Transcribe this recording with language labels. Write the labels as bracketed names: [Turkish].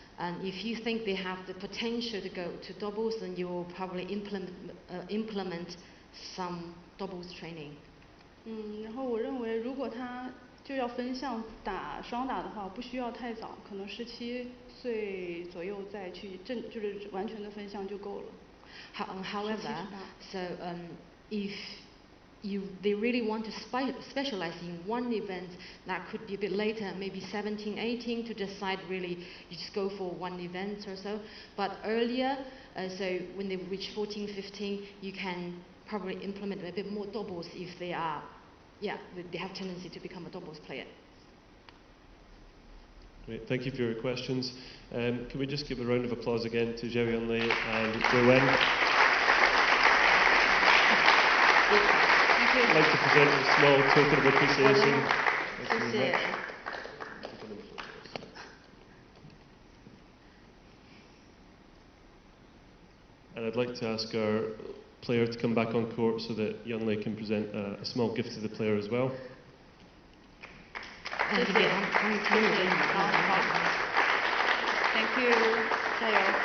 [English] And if you think they have the potential to go to doubles, then you will probably implement some doubles training. [Chinese] 然后我认为，如果他就要分项打双打的话，不需要太早，可能17岁左右再去就是完全的分项就够了。 [English] However, so if they really want to specialize in one event, that could be a bit later, maybe 17, 18 to decide really you just go for one event or so. But earlier, so when they reach 14, 15, you can probably implement a bit more doubles if they have tendency to become a doubles player. Great, thank you for your questions. Can we just give a round of applause again to Zhao Yunlei and Wei Wen? Thank you. I'd like to present a small token of appreciation. [Chinese] 谢谢。 [English] And I'd like to ask our player to come back on court so that Yunlei can present a small gift to the player as well. [Chinese] 谢谢，好好 ， [English] Thank you， [Chinese] 加油。